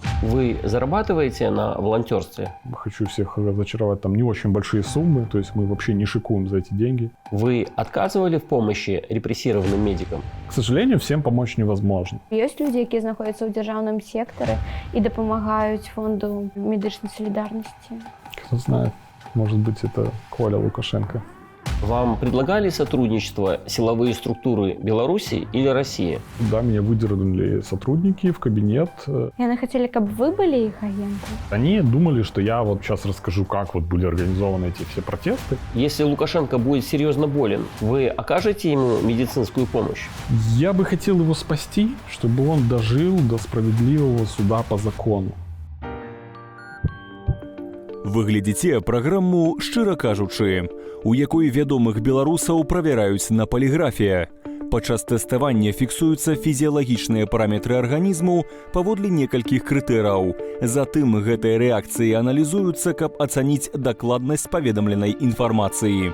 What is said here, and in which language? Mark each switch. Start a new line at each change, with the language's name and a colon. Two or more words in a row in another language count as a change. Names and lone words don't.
Russian: Вы зарабатываете на волонтерстве? Хочу всех разочаровать, там не очень большие суммы, то есть мы вообще не шикуем за эти деньги. Вы отказывали в помощи репрессированным медикам? К сожалению, всем помочь невозможно.
Belarusian: Ёсць людзі, які знаходзяцца ў дзяржаўным сектары і дапамагаюць фонду медычнай салідарнасці.
Russian: Кто знает, может быть, это Коля Лукашенко. Вам предлагали сотрудничество силовые структуры Беларуси или России? Да, меня выдернули сотрудники в кабинет.
Belarusian: Яны хацелі, каб вы былі іх агентам.
Russian: Они думали, что я вот сейчас расскажу, как вот были организованы эти все протесты. Если Лукашенко будет серьезно болен, вы окажете ему медицинскую помощь? Я бы хотел его спасти, чтобы он дожил до справедливого суда по закону.
Belarusian: Вы глядзіце праграму «Шчыра кажучы», у якой вядомых беларусаў правяраюць на паліграфе. Падчас тэставання фіксуюцца фізіялагічныя параметры арганізму паводле некалькіх крытэраў. Затым гэтыя рэакцыі аналізуюцца, каб ацаніць дакладнасць паведамленай інфармацыі.